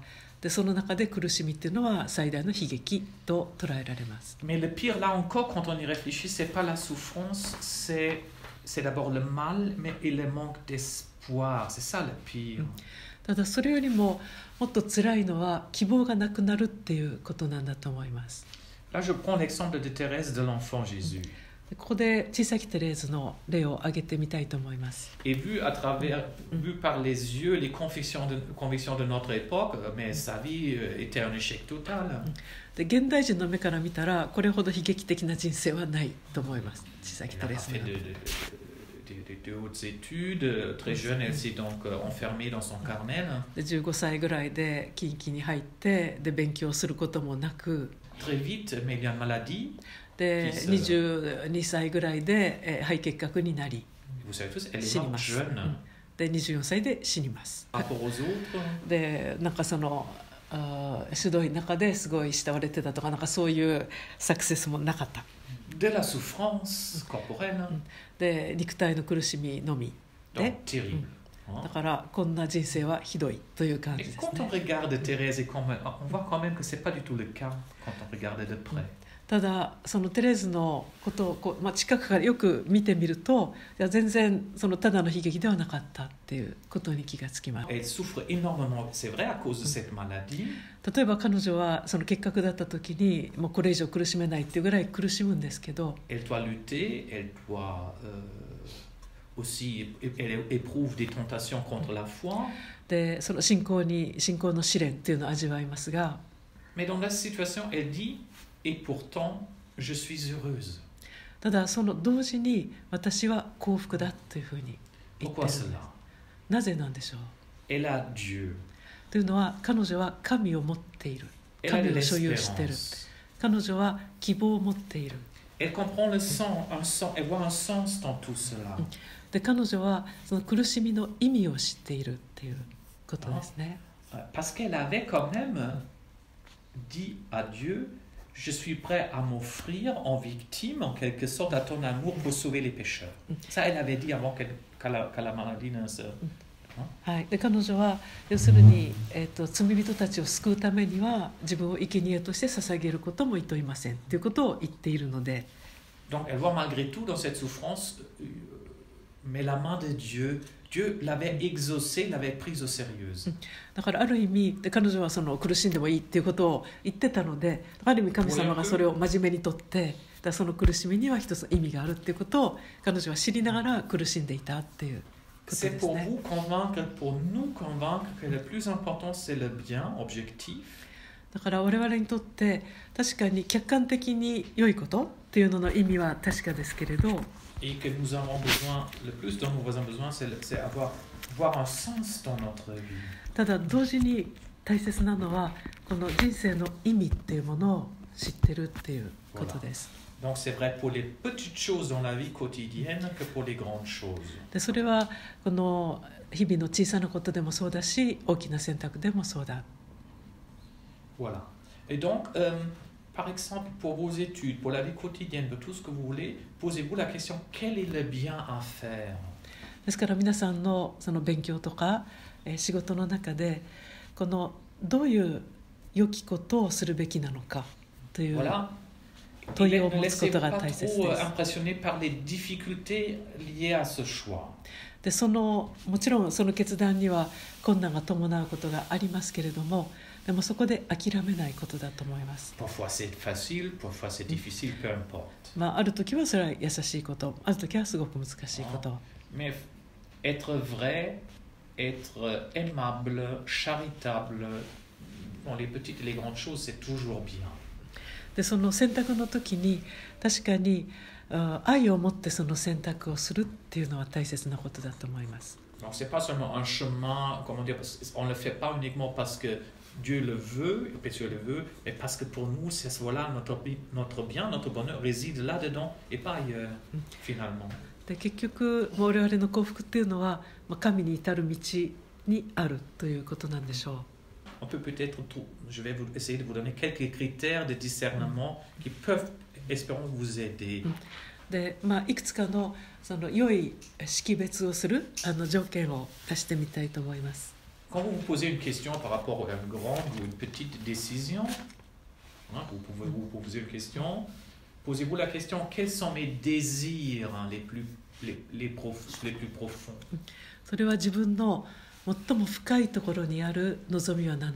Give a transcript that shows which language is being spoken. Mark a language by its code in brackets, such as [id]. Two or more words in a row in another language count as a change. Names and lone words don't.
[ja] でその中で苦しみっていうのは最大の悲劇と捉えられます。 [fr] Mais le pire là encore, quand on y réfléchit, c'est pas la souffrance, c'est d'abord le mal, mais et le manque d'espoir. C'est ça le pire. [ja] ただそれよりももっと辛いのは希望がなくなるっていうことなんだと思います。 [fr] Là, je prends l'exemple de Thérèse de l'Enfant Jésus. [ja] ここで小さきテレーズの例を挙げてみたいと思います。 [fr] Et vu par les yeux, les convictions de notre époque, mais sa vie était un échec total. [ja] で現代人の目から見たらこれほど悲劇的な人生はないと思います。小さきテレーズの。 [fr] de hautes études, très jeune, elle s'est donc enfermée dans son Carmel. [ja] 15 歳ぐらいで禁忌に入ってで勉強することもなく。 [fr] Très vite, mais il y a une maladie. [ja] で22歳ぐらいで肺結核になり死にます。で24歳で死にます。でなんかそのしどい中ですごい慕われてたとかなんかそういうサクセスもなかった。 [fr] De la souffrance corporelle. [ja] で肉体の苦しみのみで。だからこんな人生はひどいという感じですね。 [fr] Quand on regarde Thérèse, on voit quand même que c'est pas du tout le cas quand on regarde de près. [ja] ただそのテレーズのことを近くからよく見てみると全然そのただの悲劇ではなかったっていうことに気がつきます。 [fr] Elle souffre énormément, c'est vrai, à cause de cette maladie. [ja] 例えば彼女はその結核だった時にもうこれ以上苦しめないっていうぐらい苦しむんですけど。 [fr] Elle doit lutter, elle doit aussi, elle éprouve des tentations contre la foi. [ja] でその信仰の試練っていうのを味わいますが。 [fr] Mais dans la situation, elle dit.Et pourtant, je suis heureuse. [ja] ただその同時に私は幸福だというふうに言ってるんです。なぜなんでしょう。 [fr] Elle a Dieu. [ja] というのは彼女は神を持っている。神を所有している。彼女は希望を持っている。 [fr] Elle comprend le sens, elle voit un sens dans tout cela. [ja] で彼女はその苦しみの意味を知っているっていうことですね。 [fr] Parce qu'elle avait quand même dit à Dieu, je suis prêt à m'offrir en victime, en quelque sorte, à ton amour pour sauver les pécheurs. Ça, elle avait dit avant qu'à la maladie ne se... [ja] はい、で彼女は要するに、罪人たちを救うためには自分を生贄として捧げることもいといませんということを言っているので。 [fr] Donc elle voit malgré tout dans cette souffrance, mais la main de Dieu, Dieu l'avait exaucée, l'avait prise au sérieux. [ja] だからある意味で彼女はその苦しんでもいいっていうことを言ってたので、ある意味神様がそれを真面目にとって、だその苦しみには一つ意味があるっていうことを彼女は知りながら苦しんでいたっていう。 [fr] C'est pour vous convaincre, pour nous convaincre que le plus important c'est le bien objectif. [ja] だから我々にとって確かに客観的に良いことっていうのの意味は確かですけれど。 [fr] Et que nous avons besoin, le plus dont nous avons besoin, c'est voir un sens dans notre vie. [ja] ただ同時に大切なのはこの人生の意味っていうものを知ってるっていうことです。 [fr] Donc c'est vrai pour les petites choses dans la vie quotidienne que pour les grandes choses. [ja] でそれはこの日々の小さなことでもそうだし、大きな選択でもそうだ。 [fr] Voilà. Et donc, par exemple, pour vos études, pour la vie quotidienne, pour tout ce que vous voulez, posez-vous la question, quel est le bien à faire? [ja] ですから皆さんのその勉強とか仕事の中でこのどういう良きことをするべきなのかという。 [fr] Voilà. [ja] 問いを持つことが大切です。でもちろんその決断には困難が伴うことがありますけれども、でもそこで諦めないことだと思います。ある時はそれは優しいこと、ある時はすごく難しいこと。 [fr] Mais être vrai, être aimable, charitable, dans les petites et les grandes choses, c'est toujours bien. [ja] でその選択の時に確かに愛を持ってその選択をするっていうのは大切なことだと思います。 [fr] Donc c'est pas seulement un chemin, comment dire, on le fait pas uniquement parce que Dieu le veut, et Dieu le veut, mais parce que pour nous, c'est voilà notre bien, notre bonheur réside là-dedans et pas ailleurs, finalement. [ja] で結局我々の幸福っていうのは神に至る道にあるということなんでしょう。 [fr] On peut peut-être, je vais essayer de vous donner quelques critères de discernement qui peuvent, espérons, vous aider. [ja] でいくつかのその良い識別をする条件を足してみたいと思います。 [fr] Quand vous vous posez une question par rapport à une grande ou une petite décision, vous pouvez vous poser une question. Posez-vous la question, quels sont mes désirs les plus profonds? [ja] それは自分の最も深いところにある望みは何なのか。